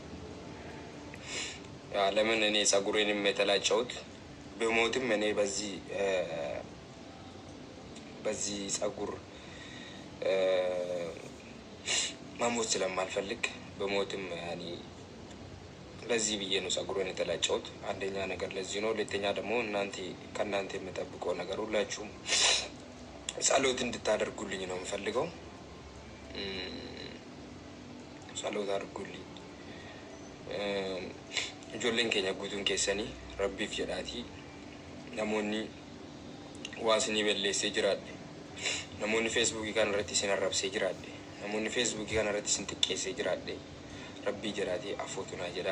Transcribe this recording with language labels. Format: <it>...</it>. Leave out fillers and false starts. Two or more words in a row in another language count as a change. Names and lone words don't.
<am>ለምን እኔ ጸጉሬንም የተላጨሁት በሞትም እኔ በዚህ ጸጉር መሞት ስለማልፈልግ በሞትም ያኔ ለዚህ ብዬ ነው ጸጉሬን የተላጨሁት። አንደኛ ነገር ለዚህ ነው። ሁለተኛ ደግሞ ከእናንተ የምጠብቀው ነገር ሁላችሁም ጸሎት እንድታደርጉልኝ ነው የምፈልገው። ጸሎት አድርጉልኝ።</am> <om>ijoolleen keenya guutuun keessanii rabbiif jedhaatii namoonni waasinii balleessee jiraadhe, namoonni feesbuukii kana irratti isin arrabsee jiraadhe, namoonni feesbuukii kana irratti isin xiqqeessee jiraadhe rabbii jedhaatii afootu naa jedhaa.</om>